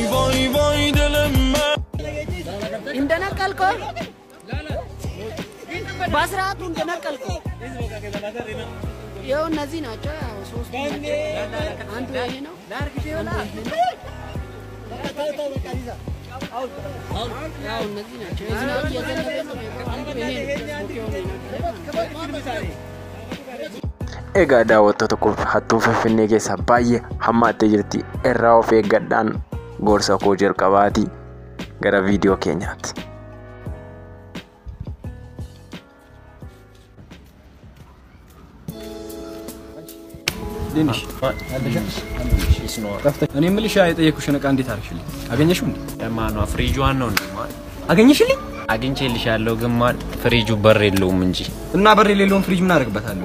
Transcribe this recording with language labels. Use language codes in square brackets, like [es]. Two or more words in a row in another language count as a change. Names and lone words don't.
[am] ባስራቱ እንደነቀልኩ ይሄው እነዚህ ናቸው። ያው 3 አንዱ ይሄ ነው ዳርክ ይወላ ያው እነዚህ ናቸው። የዝናብ እየዘነበ ነው። አንዱ ይሄ ነው። [om] Egaa daawwattoota koo hattuu Finfinnee keessa baay'ee hammaattee jirti. Irraa of eeggadhaan gorsa koo jalqabaati gara viidiyoo keenyaatti. [am] دينش እኔ ምልሽ አይጠየኩሽን ዕቃ እንዴት አርሽልኝ አገኘሽው እንዴ ለማን ነው ፍሪጁን ነው እንዴ ማለት አገኘሽልኝ አግኝቼልሻለሁ ግን ማን ፍሪጁ በር የለውም እንጂ እና በር የሌለውን ፍሪጅ ምን አደርግበታለሁ